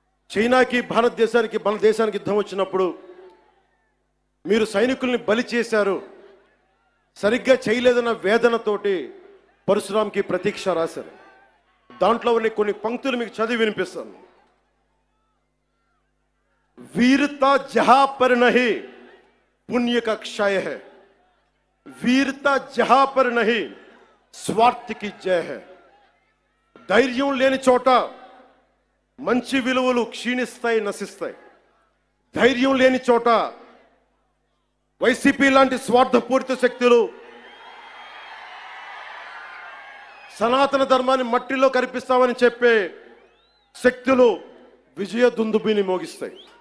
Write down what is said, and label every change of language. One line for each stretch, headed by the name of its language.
Telugu: చైనాకి మన దేశానికి యుద్ధం వచ్చినప్పుడు మీరు సైనికుల్ని బలి చేశారు, సరిగ్గా చేయలేదన్న వేదనతోటి పరశురాంకి ప్రతీక్ష రాశారు. దాంట్లో ఉన్న కొన్ని పంక్తులు మీకు చదివి వినిపిస్తాను.
Hindi: वीरता जहां पर नहीं पुण्य का क्षय है, वीरता जहां पर नहीं स्वार्थ की जय है.
Telugu: ధైర్యం లేని చోట మంచి విలువలు క్షీణిస్తాయి, నశిస్తాయి. ధైర్యం లేని చోట వైసీపీ లాంటి స్వార్థపూరిత శక్తులు సనాతన ధర్మాన్ని మట్టిలో కరిపిస్తామని చెప్పే శక్తులు విజయ దుందుబిని మోగిస్తాయి.